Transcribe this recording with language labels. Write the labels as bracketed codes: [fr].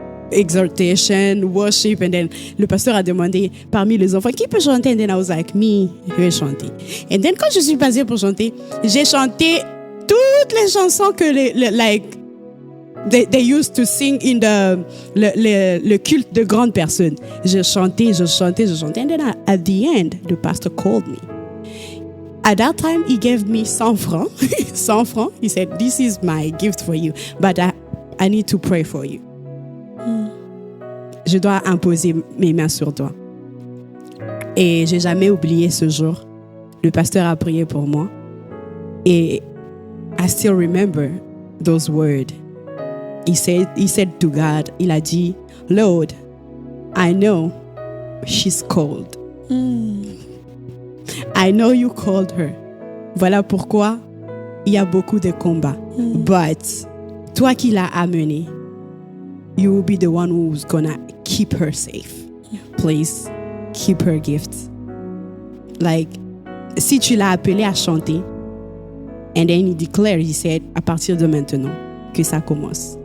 [fr] Exhortation, worship, and then le pasteur a demandé parmi les enfants qui peut chanter, [en] and then I was like, [fr] me, je vais chanter. [en] And then [fr] quand je suis passée pour chanter, j'ai chanté toutes les chansons que [en] they used to sing in [fr] le culte de grandes personnes. Je chantais, [en] and then at the end, the pastor called me. At that time, he gave me 100 francs. 100 francs. He said, this is my gift for you, but I need to pray for you. [fr] Je dois imposer mes mains sur toi. Et j'ai jamais oublié ce jour. Le pasteur a prié pour moi. [en] Et I still remember those words. He said to God, [fr] il a dit, [en] Lord, I know she's called. I know you called her. [fr] Voilà pourquoi il y a beaucoup de combats. [en] But [fr] toi qui l'as amenée, [en] you will be the one who's gonna keep her safe. Please, keep her gifts. [fr] Si tu l'as appelée à chanter, [en] and then he declared, he said, [fr] à partir de maintenant, que ça commence.